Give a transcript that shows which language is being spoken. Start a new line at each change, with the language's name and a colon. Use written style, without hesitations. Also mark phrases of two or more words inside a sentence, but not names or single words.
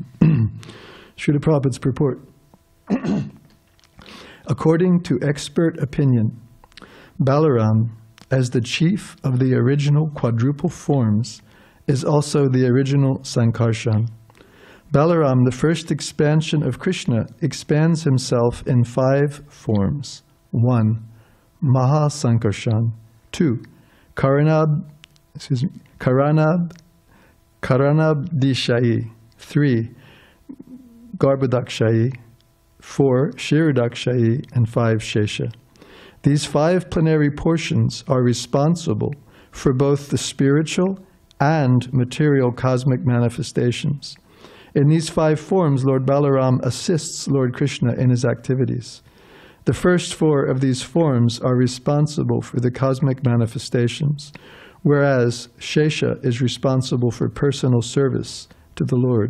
English: Srila Prabhupada's purport. According to expert opinion, Balaram, as the chief of the original quadruple forms, is also the original Sankarshan. Balaram, the first expansion of Krishna, expands himself in 5 forms. 1. Maha Sankarshan. 2. Karanab Dishai. 3. Garbhadakshayi. 4. Shiradakshai, and 5. Shesha. These 5 plenary portions are responsible for both the spiritual and material cosmic manifestations. In these 5 forms, Lord Balaram assists Lord Krishna in his activities. The first 4 of these forms are responsible for the cosmic manifestations, whereas Shesha is responsible for personal service to the Lord.